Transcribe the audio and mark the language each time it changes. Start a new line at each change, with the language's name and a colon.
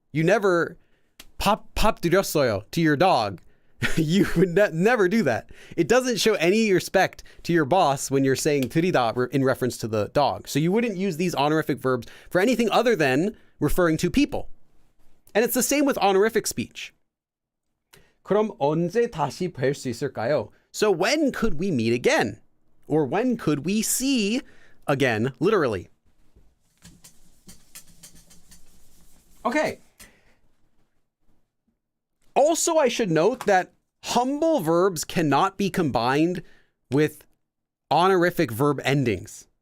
English: You never
Korean: 밥 드렸어요
English: to your dog. You would never do that. It doesn't show any respect to your boss when you're saying 들이다 in reference to the dog. So you wouldn't use these honorific verbs for anything other than referring to people. And it's the same with honorific speech.
Korean: 그럼 언제 다시 뵐 수 있을까요?
English: So when could we meet again? Or when could we see again, literally? Okay. Also, I should note that humble verbs cannot be combined with honorific verb endings.